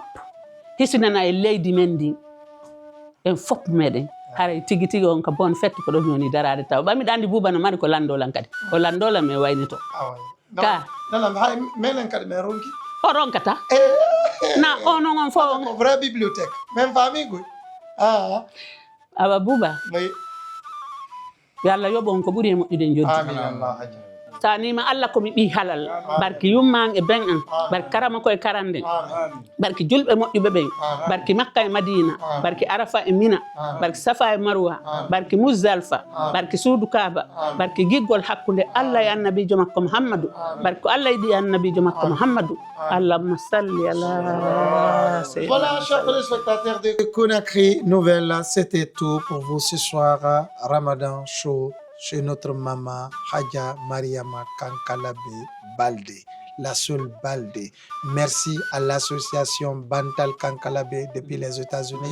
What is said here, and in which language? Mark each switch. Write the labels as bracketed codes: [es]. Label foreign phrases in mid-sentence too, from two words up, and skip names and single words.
[ff] Hisinana e leydi men ndi. En fop meɗen. Haray tigi tigi on ka [fr] bonne fête [ff] ko ɗon woni darade taw. Ɓamiɗa andi Bouba no mari ko landolan kadi. O landolan me waynito. Ka. Non, hay melen kadi men ronki. O ronkata. Na onon on fo on. Ko [fr] vraie bibliothèque. Même famille [ff] goy. Ah. Awa Bouba. [fr] Oui. [ff] Yo Allah yoɓo on ko ɓuri e moƴƴude joddi. Amin Allah Hadja. Tanima Allah komi ɓi halal. Barki yumman e ben an. Barki karama koye karande. Barki julɓe moƴƴuɓe ɓen. Barki Makka e Madina. Barki Arafa e Mina. Barki Safa e Marwa. Barki Muzdalfa. Barki Suudu Kaaba. Barki giggol hakkunde Allah e annabijo makko Muhammadu. Barki ko Allah yiɗi e annabijo makko Muhammadu. [ar] Allahumma salli ala sayyidina. [fr] Voilà, chers téléspectateurs de Conakry Nouvelle, c'était tout pour vous ce soir. Ramadan Show chez notre maman Hadja Mariama Kankalabe Baldé. la seule Baldé. Merci à l'association Bantal Kankalabe depuis les États-Unis.